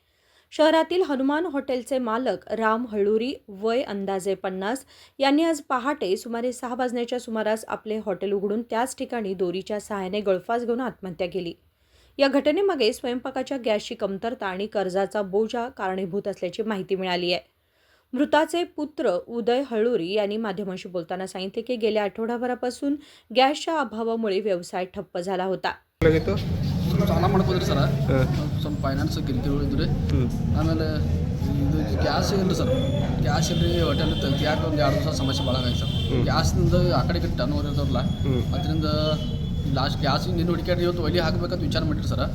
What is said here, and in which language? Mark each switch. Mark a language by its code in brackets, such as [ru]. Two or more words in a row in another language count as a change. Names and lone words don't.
[mr] शहरातील हनुमान हॉटेलचे मालक राम हळुरी वय अंदाजे 50 यांनी आज पहाटे सुमारे 6 वाजण्याच्या सुमारास आपले हॉटेल उघडून त्याच ठिकाणी दोरीच्या सहाय्याने गळफास घेऊन आत्महत्या केली. या घटनेमागे स्वयंपाकाच्या गॅसची कमतरता आणि कर्जाचा बोजा कारणीभूत असल्याची माहिती मिळाली आहे. मृताचे पुत्र उदय हळुरी यांनी माध्यमांशी बोलताना सांगितले की गेल्या आठवडाभरापासून गॅसच्या अभावामुळे व्यवसाय ठप्प झाला होता. [kn] ಸಾಲ ಮಾಡ್ಕೋದ್ರಿ ಸರ್ ಸ್ವಲ್ಪ ಫೈನಾನ್ಸ್ ಕಿರಿಕಿರಿ ಇದ್ರಿ ಆಮೇಲೆ ಇದು ಗ್ಯಾಸ್ ಇಲ್ಲ ಸರ್ ಗ್ಯಾಸ್ ಇಲ್ರಿ ಹೋಟೆಲ್ ತೆಗಿಯಾಕ ಒಂದು 2 ದಿವಸ ಸಮಸ್ಯೆ ಭಾಳ ಆಗೈತೆ ಸರ್. ಗ್ಯಾಸ್ನಿಂದ ಆ ಕಡೆ [en] turn over [kn] ಇರೋಲ್ಲ ಅದರಿಂದ ಲಾಸ್ಟ್ ಗ್ಯಾಸ್ ನಿನ್ನ ಹುಡುಕ್ಯಾಡ್ರಿ ಇವತ್ತು ಒಲಿ ಹಾಕಬೇಕಂತ ವಿಚಾರ ಮಾಡಿರಿ ಸರ್.